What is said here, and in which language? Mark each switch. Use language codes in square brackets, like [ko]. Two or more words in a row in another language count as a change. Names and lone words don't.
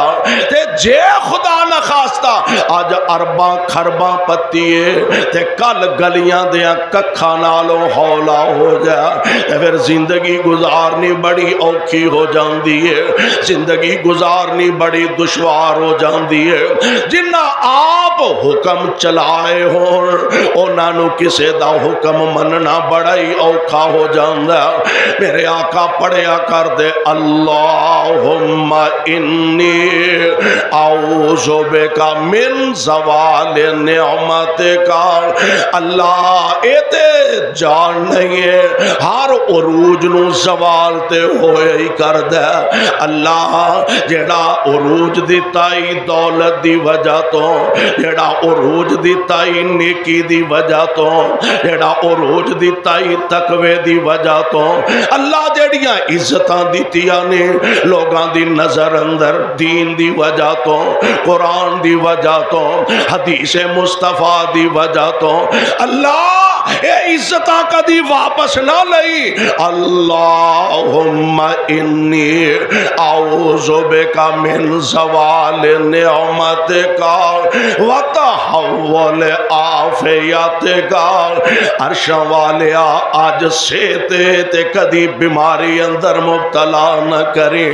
[pa] تے جے خدا نہ خواستہ اج ارباں کھرباں پتیے تے کل گلیاں دیاں ککھاں نالوں ہولا ہو جا تے فیر زندگی گزارنی بڑی اوکھی ہو جاتی ہے، زندگی گزارنی بڑی دشوار ہو جاتی ہے. [ur] جنہاں آپ حکم چلائے ہو انہوں نے کسی کا حکم مننا بڑا ہی اوکھا ہو جاتا. [pa] میرے آقا پڑھیا کر دے, [ar] اللهم إني أعوذ بك من زوال نعمتك. [pa] اللہ ایتھے جان نہیں ہے ہر عروج نوں زوال تے ہوئے ہی کر دے. اللہ جیہڑا عروج دتا ای دولت دی وجہ توں، جیہڑا عروج دتا ای نیکی دی وجہ توں، جیہڑا عروج دتا ای تقوے دی وجہ توں، اللہ جیہڑیاں عزتاں دتیاں نے لوکاں دی نظر اندر دین دی وجہ توں، قرآن دی وجہ توں، حدیث مصطفیٰ دی وجہ توں، اللہ ایہہ عزت کدی واپس نہ لئی. [ar] اللهم إني أعوذ بك من زوال نعمتك وتحول عافيتك. [pa] عرش والیا اج صحتے تے کدی بیماری اندر مبتلا نہ کرے.